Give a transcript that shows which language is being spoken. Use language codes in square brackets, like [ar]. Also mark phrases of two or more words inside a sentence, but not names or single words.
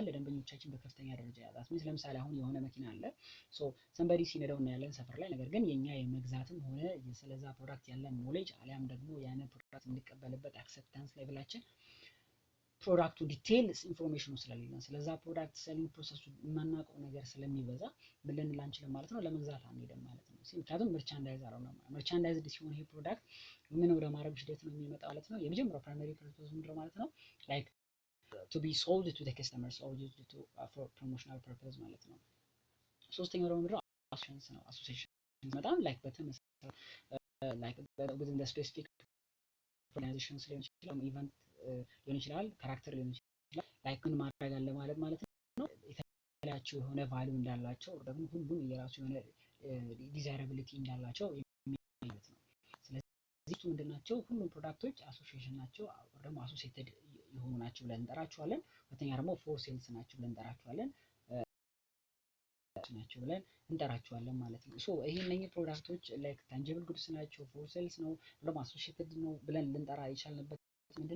[am] ለደንበኞቻችን በከፍተኛ ደረጃ ያዛት ሚንስ ለምሳሌ አሁን የሆነ መኪና አለ ሰንበዲ ሲነዳው እናያለን ሰፈር ላይ። ነገር ግን የኛ የመግዛትም ሆነ ስለዛ ፕሮዳክት ያለን ኖሌጅ አሊያም ደግሞ ያንን ፕሮዳክት የምንቀበልበት [en] acceptance level [am] ፕሮዳክቱ [en] detail information [am] ስለሌለን ስለዛ ፕሮዳክት [en] selling process [am] የማናውቀው ነገር ስለሚበዛ ምን ልንል አንችልም ማለት ነው፣ ለመግዛት አንሄድም ማለት ነው። ምክንያቱም መርቻንዳይዝ አልሆነም። መርቻንዳይዝድ ሲሆን ይሄ ፕሮዳክት ምን ወደ ማድረግ ሂደት ነው የሚመጣ ማለት ነው። የመጀመሪያው [en] primary purpose [am] ምንድነው ማለት ነው? [en] ላይክ to be sold to the customers or used to for promotional purpose [am] ማለት ነው። ሶስተኛው ደግሞ ምንድነው? አሶሲዬሽን ነው። አሶሲዬሽን በጣም ላይክ በተመሳሳይ ላይክ [en] within the specific organizations [am] ሊሆን ይችላል፣ ኢቨንት ሊሆን ይችላል፣ ካራክተር ሊሆን ይችላል። ላይክ ምን ማድረግ አለ ማለት ነው የተለያቸው የሆነ ቫልዩ እንዳላቸው ደግሞ ሁሉም የራሱ የሆነ ዲዛይራቢሊቲ እንዳላቸው ማለት ነው። ስለዚህ ምንድናቸው? ሁሉም ፕሮዳክቶች አሶሲዬሽን ናቸው ደግሞ አሶሲዬትድ የሆኑ ናቸው ብለን እንጠራቸዋለን። ሁለተኛ ደግሞ [en] for sales [am] ናቸው ብለን እንጠራቸዋለን ማለት ነው። ሶ ይሄ እነኚህ ፕሮዳክቶች ላይክ [en] tangible goods [am] ናቸው፣ [en] for sales [am] ነው፣ ደግሞ አሶሲዬትድ ነው ብለን ልንጠራ የቻልንበት ምንድነው?